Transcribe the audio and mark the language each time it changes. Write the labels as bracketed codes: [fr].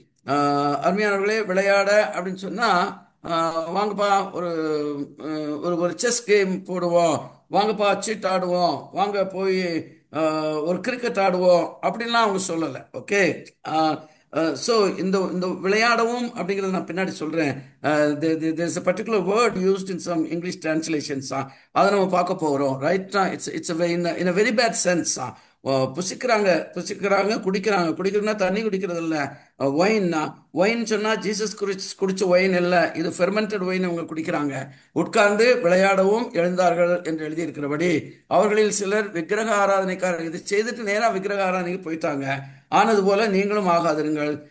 [ta] அருமையானவர்களே, விளையாட அப்படின்னு சொன்னா வாங்கப்பா ஒரு ஒரு ஒரு செஸ் கேம் போடுவோம், வாங்கப்பா சீட் ஆடுவோம், வாங்க போய் ஒரு கிரிக்கெட் ஆடுவோம் அப்படின்லாம் அவங்க சொல்லலை. ஓகே. ஸோ இந்த இந்த விளையாடவும் அப்படிங்கிறத நான் பின்னாடி சொல்றேன். [en] there's a particular word used in some English translations. [ta] அதை நம்ம பார்க்க போகிறோம். [en] Right. It's in a very bad sense. [ta] புசிக்கிறாங்க புசிக்கிறாங்க, குடிக்கிறாங்க. குடிக்கிறதுனா தண்ணி குடிக்கிறது இல்லை, ஒயின். ஒயின் சொன்னா ஜீசஸ் குடிச்ச ஒயின் இல்லை, இது ஃபெர்மெண்டட் ஒயின் அவங்க குடிக்கிறாங்க. உட்கார்ந்து விளையாடவும் எழுந்தார்கள் என்று எழுதியிருக்கிறபடி அவர்களில் சிலர் விக்கிரக ஆராதனைக்காரர். இது செய்துட்டு நேரா விக்கிரக ஆராதனைக்கு போயிட்டாங்க. ஆனது போல நீங்களும் ஆகாதிருங்கள்.